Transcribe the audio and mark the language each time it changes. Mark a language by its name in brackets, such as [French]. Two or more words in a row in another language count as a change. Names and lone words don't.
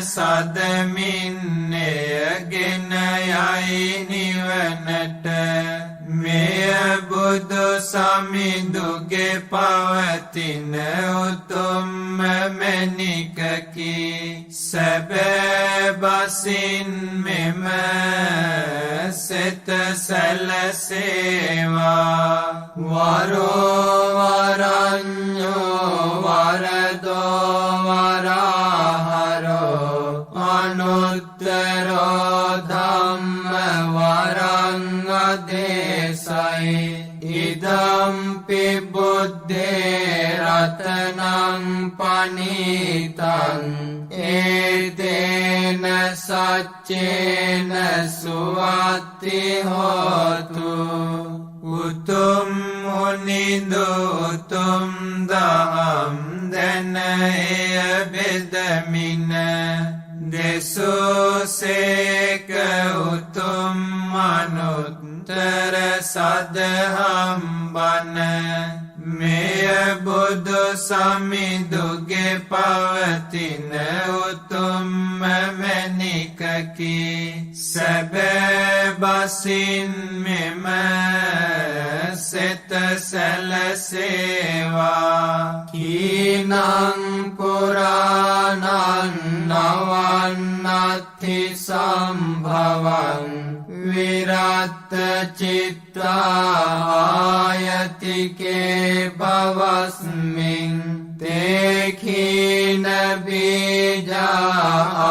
[Sinhala] සදමින්නයගෙන යයි නිවනට මෙය බුදු සමිඳුගේ පවතින උතුම්ම මැණිකකි සැබෑ බසින් මෙම සිත [Pali] සැලසේවා වරෝ වරඤ්ඤෝ වරදෝ වරහරෝ අනුත්තරෝ ධම්ම වරං අදේශයි ඉදම්පි බුද්ධේ රතනං පනීතං ඒතේන සච්චේන සුවත්ති හෝතු [Sinhala] උතුම් මුනිඳු උතුම් දහම් දැන එය බෙදමින දෙසෝසේක උතුම් මනුත්තර සදහම් බණ මෙය බුදු සමිඳුගේ පවතින උතුම්ම මැණිකකි සැබෑ බසින් මෙම සිත [Pali] සැලසේවා කීනං පුරාණං නවන්නත්ථි සම්භවං විරත් චිත්තායතිකේ භවස්මින් තේඛීන බීජා